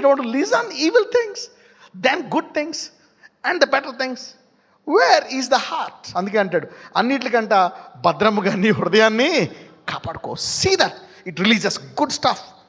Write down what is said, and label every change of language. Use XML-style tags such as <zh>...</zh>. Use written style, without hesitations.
<en>You want to listen evil things than good things and the better things. Where is the heart?</en> <te>అందుకే అంటాడు, అన్నిటికంట భద్రముగా నీ హృదయాన్ని కాపాడుకో.</te> <en>See that it releases good stuff.</en>